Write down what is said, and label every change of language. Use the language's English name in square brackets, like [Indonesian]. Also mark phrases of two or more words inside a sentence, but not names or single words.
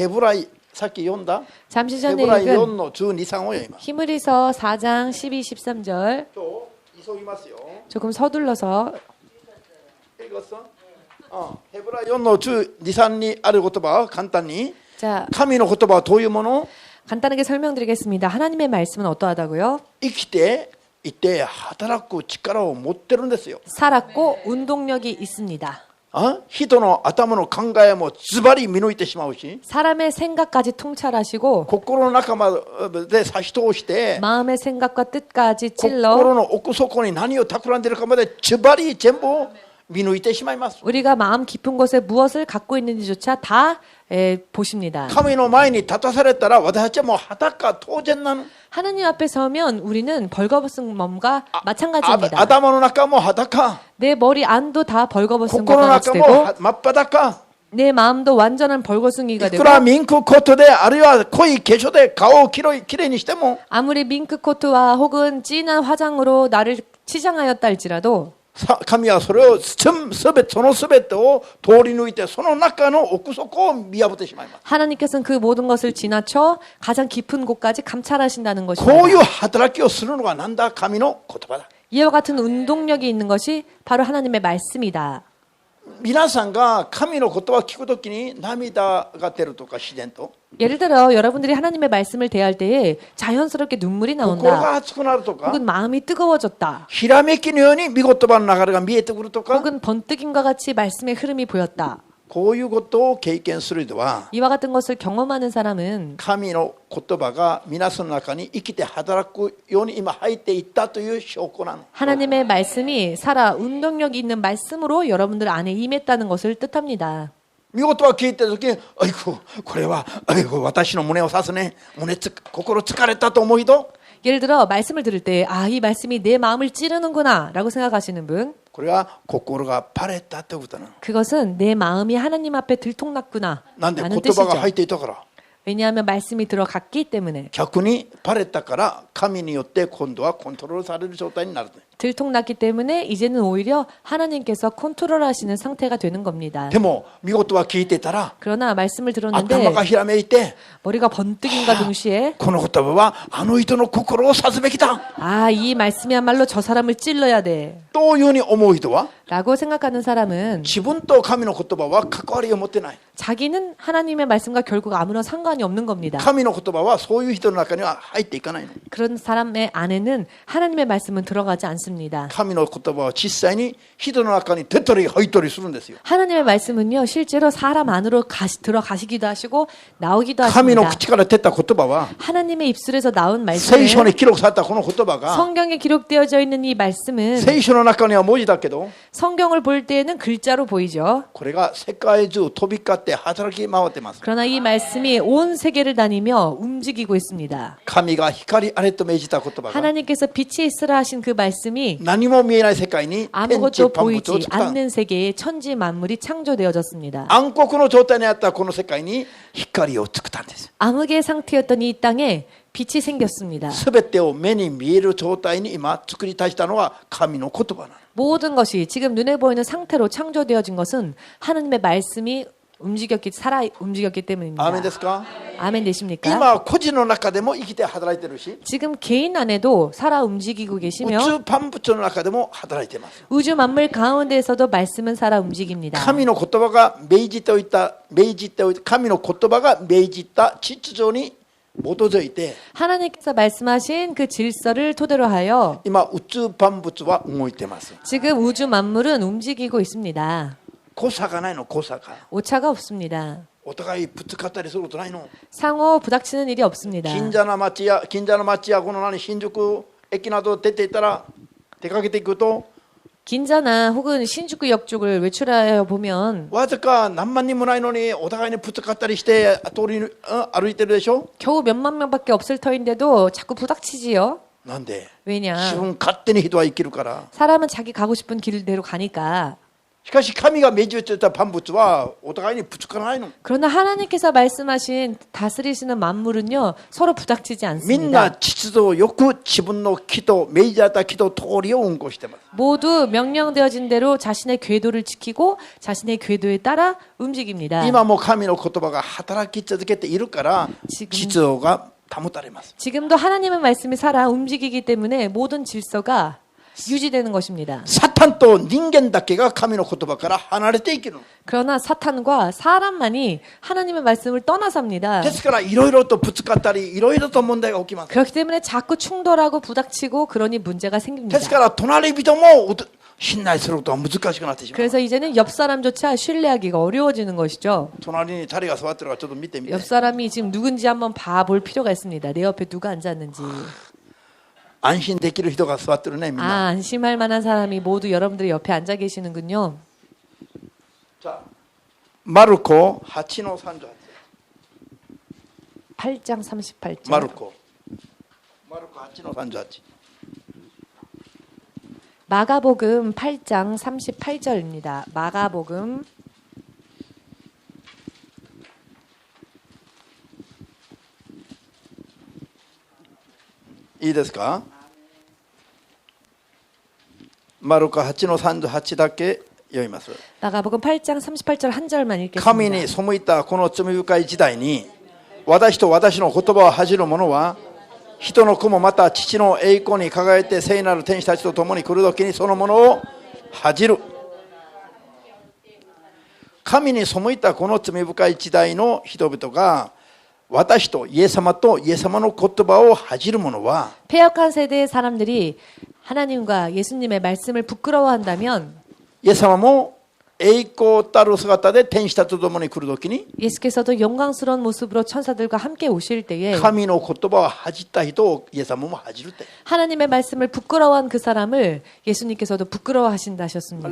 [Japanese] ヘブライさっき読んだ [Korean] 잠시 [Japanese] ヘ [Korean] 전에 [Japanese] ブライ [Korean] 읽은 [Japanese] 4の12、3を読みます。 [Korean] 히브리서 4장 12, 13절 [Japanese] 今日急ぎますよ。 [Korean] 조금 서둘러서 읽었어? [Japanese] ヘブラ4の12、3にある言葉を簡単に [Korean] 자, [Japanese] 神の言葉はどういうもの [Korean] 간단하게 설명드리겠습니다. 하나님의 말씀은 어떠하다고요? [Japanese] 生きていて働く力を持ってるんですよ [Korean] 살았고 운동력이 있습니다. [Japanese] 人の頭の考えもズバリ見抜いてしまうし [Korean] 사람의 생각까지 통찰하시고 [Japanese] 心の中まで差し通して [Korean] 마음의 생각과 뜻까지 찔러 [Japanese] 心の奥底に何を企んでいるかまでズバリ全部を見抜いてしまいます [Korean] 우리가 마음 깊은 곳에 무엇을 갖고 있는지조차 다 보십니다. [Japanese] 神の前に立たされたら私たちはもう裸当然なの [Korean] 하나님 앞에 서면 우리는 벌거벗은 몸과 마찬가지입니다. [Japanese] 頭の中も裸 [Korean] 내 머리 안도 다 벌거벗은 [Japanese] 心 [Korean] 것과 [Japanese] の [Korean] 같이 [Japanese] 中 [Korean] 되고 [Japanese] も真っ裸 [Korean] 내 마음도 완전한 벌거숭이가 [Japanese] い [Korean] 되고 [Japanese] くらミンクコートであるいは濃い化粧で顔をきれいにしても [Korean] 아무리 밍크 코트와 혹은 진한 화장으로 나를 치장하였다 할지라도 [Japanese] 神はそれをその全てを通り抜いてその中の奥底を見破ってしまいます [Korean] 하나님께서는 그 모든 것을 지나쳐 가장 깊은 곳까지 감찰하신다는 [Japanese] こうい [Korean] 것입니다. [Japanese] う働きをするのがなんだ神の言葉だ [Korean] 이와 같은 운동력이 있는 것이 바로 하나님의 말씀이다. [Japanese] 皆さんが神の言葉を聞くときに涙が出るとか自然と [Korean] 예를 들어 여러분들이 하나님의 말씀을 대할 때에 자연스럽게 눈물이 [Japanese] 心 [Korean] 나온다. [Japanese] が熱くなるとか [Korean] 혹은 마음이 뜨거워졌다. [Japanese] ひらめきのように御言葉の流れが見えてくるとか [Korean] 혹은 번뜩임과 같이 말씀의 흐름이 보였다. [Japanese] こういうことを経験する人は [Korean] 이와 같은 것을 경험하는 사람은 [Japanese] 神の言葉が皆さんの中に生きて働くように今入っていったという証拠なの [Korean] 하나님의 말씀이 살아 운동력이 있는 말씀으로 여러분들 안에 임했다는 것을 뜻합니다. [Japanese] 御言葉を聞いてるときにこれは私の胸を刺すね心疲れたと思う人 [Korean] 예를 들어 말씀을 들을 때 이 말씀이 내 마음을 찌르는구나 라고 생각하시는 분 [Japanese] これは心がバレたということなの [Korean] 그것은 내 마음이 하나님 앞에 들통났구나 [Japanese] なんで [Korean] 라는 [Japanese] 言葉が [Korean] 뜻이죠. [Japanese] 入っていたから [Korean] 왜냐하면 말씀이 들어갔기 때문에 [Japanese] 逆にバレたから神によって今度はコントロールされる状態になる [Korean] 들통났기 때문에 이제는 오히려 하나님께서 컨트롤하시는 상태가 되는 겁니다. [Japanese] でも御言葉を聞いてたら [Korean] 그러나 말씀을 들었는데 [Japanese] 頭がひらめいて [Korean] 머리가 번뜩임과 동시에 [Japanese] この言葉はあの人の心を刺すべきだ [Korean] 이 말씀이야말로 저 사람을 찔러야 돼 [Japanese] というふうに思う人は [Korean] 라고 생각하는 사람은 [Japanese] 自分と神の言葉は関わりを持ってない [Korean] 자기는 하나님의 말씀과 결국 아무런 상관이 없는 겁니다. [Japanese] 神の言葉はそういう人の中には入っていかないの [Korean] 그런 사람의 안에는 하나님의 말씀은 들어가지 않습니다. [Japanese] 神の言葉は実際に人の中に出たり入ったりするんですよ [Korean] 하나님의 말씀은요 실제로 사람 안으로 들어가시기도 하시고 나오기도 [Japanese] 神の [Korean] 하십니다. [Japanese] 口から出た言葉は [Korean] 하나님의 입술에서 나온 [Japanese] 聖書 [Korean] 말씀은 [Japanese] に記録されたこの言葉が [Korean] 성경에 기록되어져 있는 이 말씀은 [Japanese] 聖書の中には文字だけど [Korean] 성경을 볼 때에는 글자로 보이죠. [Japanese] これが世界中飛び交って働き回ってます [Korean] 그러나 이 말씀이 온 세계를 다니며 움직이고 있습니다. [Japanese] 神が光あれと命じた言葉が [Korean] 하나님께서 빛이 있으라 하신 그 말씀이 [Japanese] 何も見えない世界に天地 [Korean] 아무것도 [Japanese] 万物を [Korean] 보이지 [Japanese] 作った [Korean] 않는 세계에 천지 만물이 창조되어졌습니다. [Japanese] 暗黒の状態にあったこの世界に光を作ったんです [Korean] 암흑의 상태였던 이 땅에 빛이 생겼습니다. [Japanese] 全てを目に見える状態に今作り出したのは神の言葉なの [Korean] 모든 것이 지금 눈에 보이는 상태로 창조되어진 것은 하나님의 말씀이 움직였기 때문입니다. [Japanese] アーメンですか [Korean] 아멘 되십니까? [Japanese] 今個人の中でも生きて働いてるし [Korean] 지금 개인 안에도 살아 움직이고 [Japanese] 宇 [Korean] 계시며 [Japanese] 宙万物の中でも働いています [Korean] 우주 만물 가운데에서도 말씀은 살아 움직입니다. [Japanese] 神の言葉が命じておいた神の言葉が命じた秩序に基づいて [Korean] 하나님께서 말씀하신 그 질서를 토대로 하여 [Japanese] 今宇宙万物は動いてます [Korean] 지금 우주 만물은 움직이고 있습니다. [Japanese] 誤差がないの誤差が [Korean] 오차가 없습니다. [Japanese] お互いぶつかったりすることないの [Korean] 상호 부닥치는 일이 없습니다. [Japanese] 近所の町やこの新宿駅など出ていたら出かけていくと [Korean] 긴자나 혹은 신주쿠역 쪽을 외출하여 보면 [Japanese] わずか何万人もないのにお互いにぶつかったりして通り歩いてるでしょ [Korean] 겨우 몇만 명밖에 없을 터인데도 자꾸 부닥치지요. [Japanese] なんで [Korean] 왜냐? [Japanese] 自分勝手に人は生きるから [Korean] 사람은 자기 가고 싶은 길대로 가니까. [Japanese] しかし神が命じていた万物はお互いにぶつからないの [Korean] 그러나 하나님께서 말씀하신 다스리시는 만물은요 서로 부닥치지 [Japanese] みんな [Korean] 않습니다. [Japanese] 秩序よく自分の気と命じられた気と通りを運行しています [Korean] 모두 명령되어진 대로 자신의 궤도를 지키고 자신의 궤도에 따라 움직입니다. [Japanese] 今も神の言葉が働き続けているから [Korean] 지금 [Japanese] 秩序が保たれます [Korean] 지금도 하나님의 말씀이 살아 움직이기 때문에 모든 질서가 유지되는 것입니다. [Japanese] サタンと人間だけが神の言葉から離れていけるの。 [Korean] 그러나 사탄과 사람만이 하나님의 말씀을 떠나삽니다. [Japanese] ですからいろいろとぶつかったりいろいろと問題が起きます。 [Korean] 그렇기 때문에 자꾸 충돌하고 부닥치고 그러니 문제가 [Japanese] で [Korean] 생깁니다. [Japanese] すから隣人も信頼することが難しくなってしまう。 [Korean] 그래서 이제는 옆 사람조차 신뢰하기가 어려워지는 것이죠. [Japanese] 隣に誰が座ってるかちょっと見てみて。 [Korean] 옆 사람이 지금 누군지 한번 봐볼 필요가 있습니다. 내 옆에 누가 앉았는지. [Japanese] 安心できる人が座ってるねみん [Korean] 아, [Japanese] な。 [Korean] 안심할 만한 사람이 모두 여러분들의 옆에 앉아 계시는군요. [Japanese] じゃあマルコ8の38。 [Korean] 8장 38절. [Japanese] マルコ8の38。 [Korean] 마가복음 8장 38절입니다. 마가복음 [Japanese] いいですか？マルコ8の38だけ読みます。 [Korean] 마가복음 8장 38절 한 절만 [Japanese] 神 [Korean] 읽겠습니다. [Japanese] に背いたこの罪深い時代に私と私の言葉を恥じる者は人の子もまた父の栄光に輝いて聖なる天使たちと共に来る時にそのものを恥じる。神に背いたこの罪深い時代の人々が私とイエス様とイエス様の言葉を恥じる者は [Korean] 폐역한 세대의 사람들이 하나님과 예수님의 말씀을 부끄러워한다면 [Japanese] イエス様も栄光たる姿で天使たちと共に来る時に [Korean] 예수께서도 영광스러운 모습으로 천사들과 함께 오실 때에 [Japanese] 神の言葉を恥じった人をイエス様も恥じるって。 [Korean] 하나님의 말씀을 부끄러워한 그 사람을 예수님께서도 부끄러워하신다 [Japanese] ハ [Korean] 하셨습니다.